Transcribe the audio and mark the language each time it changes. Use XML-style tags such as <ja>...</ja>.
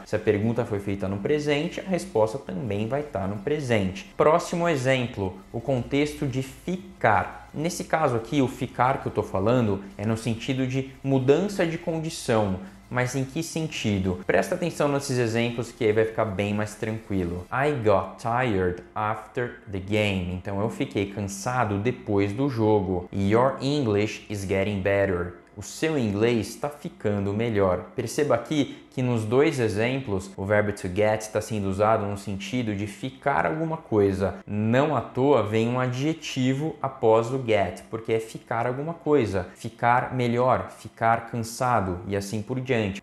<pt>Se a pergunta foi feita no presente, a resposta também vai estar no presente. Próximo exemplo, o contexto de ficar. Nesse caso aqui, o ficar que eu estou falando é no sentido de mudança de condição. Mas em que sentido? Presta atenção nesses exemplos que aí vai ficar bem mais tranquilo.</pt> <en>I got tired after the game.</en> <pt>Então eu fiquei cansado depois do jogo.</pt> <en>Your English is getting better.</en> <pt>O seu inglês está ficando melhor. Perceba aqui que nos dois exemplos o verbo to get está sendo usado no sentido de ficar alguma coisa. Não à toa vem um adjetivo após o get, porque é ficar alguma coisa, ficar melhor, ficar cansado e assim por diante.</pt>